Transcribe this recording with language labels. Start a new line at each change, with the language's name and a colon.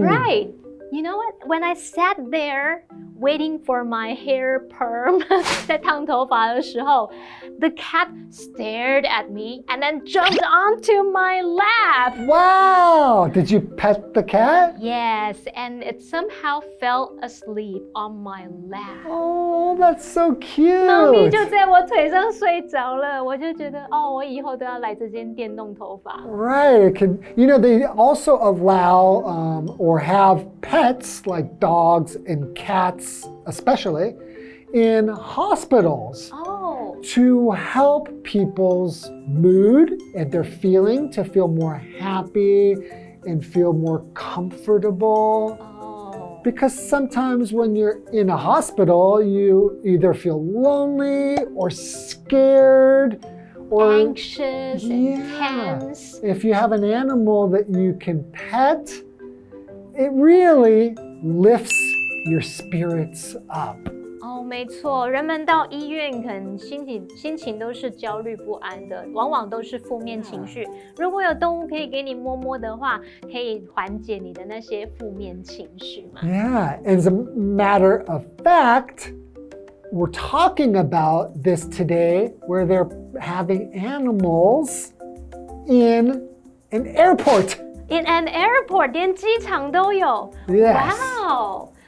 English: Right. You know what? When I sat there waiting for my hair perm
Chinese: 在烫头发的时候
English: the cat stared at me and then jumped onto my lap. Wow! Did you pet the cat? Yes, and it somehow fell asleep on my lap. Oh, that's so cute.
Chinese: 猫咪就在我腿上睡着了，我就觉得我以后都要来这间店弄头发。
English: Right. They also allow or have pets like dogs and cats especially in hospitals to help people's mood and their feeling to feel more happy and feel more comfortable. Because sometimes when you're in a hospital, you either feel lonely or scared or anxious and tense. If you have an animal that you can pet, it really lifts your spirits up.
Chinese: 没错，人们到医院可能心情都是焦虑不安的，往往都是负面情绪。如果有动物可以给你摸摸的话，可以缓解你的那些负面情绪嘛。
English: Yeah, as a matter of fact, we're talking about this today where they're having animals in an airport. In an airport,
Chinese: 连机场都有。
English: Yes. Wow!